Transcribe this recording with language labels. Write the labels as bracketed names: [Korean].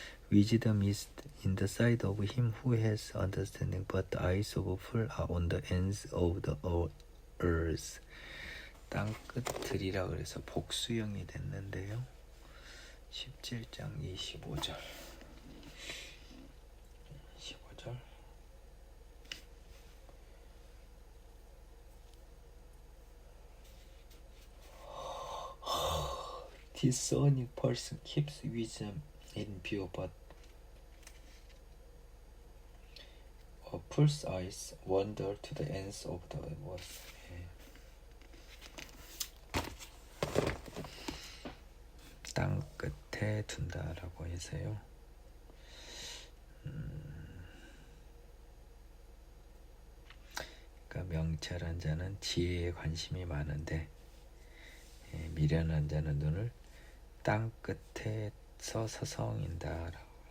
[English] Wisdom is in the sight of him who has understanding, but the eyes of a fool are on the ends of the earth. [Korean] 땅 끝들이라 그래서 복수형이 됐는데요. 17장 25절. 25절. [English] Discerning person keeps wisdom in view, but a fool's eyes wander to the ends of the earth. [Korean] 땅 끝에 둔다라고 해서요. 그러니까 명철한 자는 지혜에 관심이 많은데 미련한 자는 눈을 땅 끝에 서성인다라고.